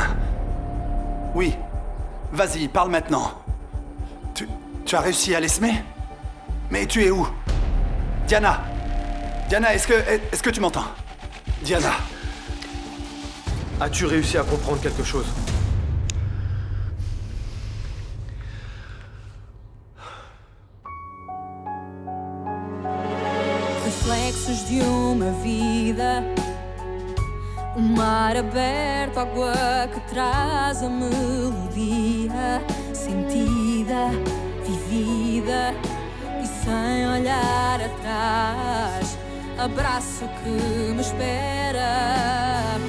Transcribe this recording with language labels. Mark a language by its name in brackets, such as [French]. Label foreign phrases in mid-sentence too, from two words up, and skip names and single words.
[French] Oui. Vas-y, parle maintenant. Tu as réussi à l'Esmé? Mais tu es où? Diana! Diana, est-ce que tu m'entends? Diana! As-tu réussi à comprendre quelque chose? [Portuguese] Reflexos de uma vida, mar aberto, água que traz a melodia sentida, vida e sem olhar atrás, abraço que me espera.